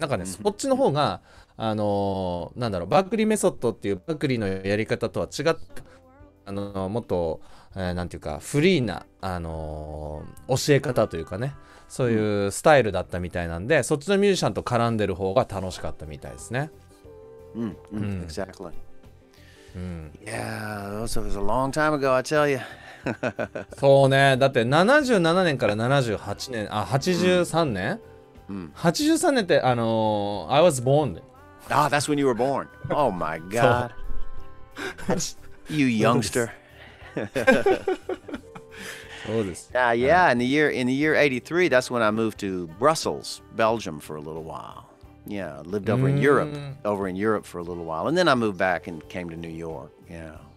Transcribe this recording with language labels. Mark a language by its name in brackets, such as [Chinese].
[Japanese] なんかね、そっちの方がなんだろう、バークリーメソッドっていうバークリーのやり方とは違って、もっと、なんていうかフリーな、教え方というかね、そういうスタイルだったみたいなんで、そっちのミュージシャンと絡んでる方が楽しかったみたいですね。 [English] Exactly. Yeah, that was a long time ago, I tell you. [Japanese] そうね、だって77年から78年、83年、83年って、 [English] I was born. Ah, that's when you were born. Oh my God. You youngster. Yeah, in the year 83, that's when I moved to Brussels, Belgium for a little while. Yeah, I lived over in Europe for a little while, and then I moved back and came to New York. Yeah.